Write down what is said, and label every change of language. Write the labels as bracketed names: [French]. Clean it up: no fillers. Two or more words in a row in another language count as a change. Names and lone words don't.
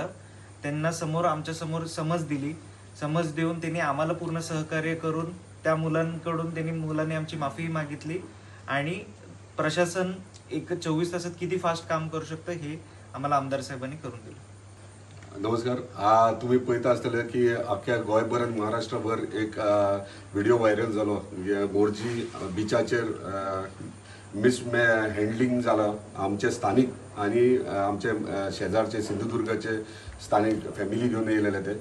[Marathi] त्यांना आमच्या समोर समज दिली. समज देऊन त्यांनी आम्हाला पूर्ण सहकार्य करून त्या मुलांनी आमची माफी मागितली आणि प्रशासन एक 24 तासात किती फास्ट काम करू शकतं हे आम्हाला आमदार साहेबांनी करून दिलं. [Konkani] नमस्कार. तुम्ही पळयता आसतले की अख्ख्या गोंयभर आनी महाराष्ट्रभर एक व्हिडिओ व्हायरल जालो. मोरजी बिचाचेर हँडलिंग जाला. आमचे स्थानिक आणि आमचे शेजारचे सिंधुदुर्गाचे स्थानिक फॅमिली घेऊन येयलेले ते.